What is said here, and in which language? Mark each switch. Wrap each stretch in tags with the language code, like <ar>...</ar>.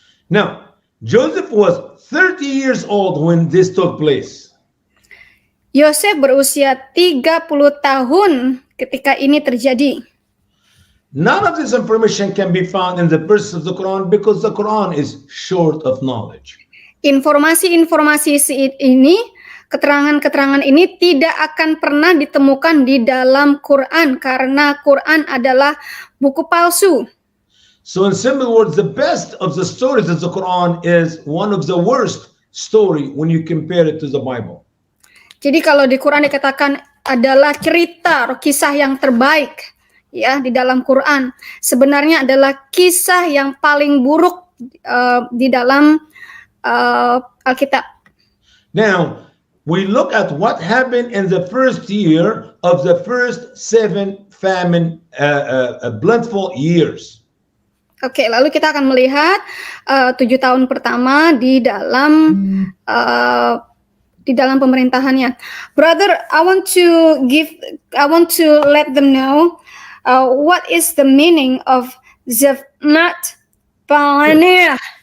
<en>Now, Joseph was 30 years old when this took place.</en> <id>Yosef berusia 30 tahun ketika ini terjadi.</id> <en>None of this information can be found in the verses of the Quran because the Quran is short of knowledge.</en> <id>Informasi-informasi ini, keterangan-keterangan ini tidak akan pernah ditemukan di dalam Quran karena Quran adalah buku palsu.</id> <en>So in simple words, the best of the stories of the Quran is one of the worst story when you compare it to the Bible.</en> <id>Jadi kalau di Quran dikatakan adalah cerita atau kisah yang terbaik ya di dalam Quran, sebenarnya adalah kisah yang paling buruk di dalam Alkitab.</id> <en>Now, we look at what happened in the first year of the first 7 famine plentiful years.</en> <id>Oke, lalu kita akan melihat 7 tahun pertama di dalam pemerintahannya.</id> <en>Brother, I want to let them know what is the meaning of Safnat Paneah.</en>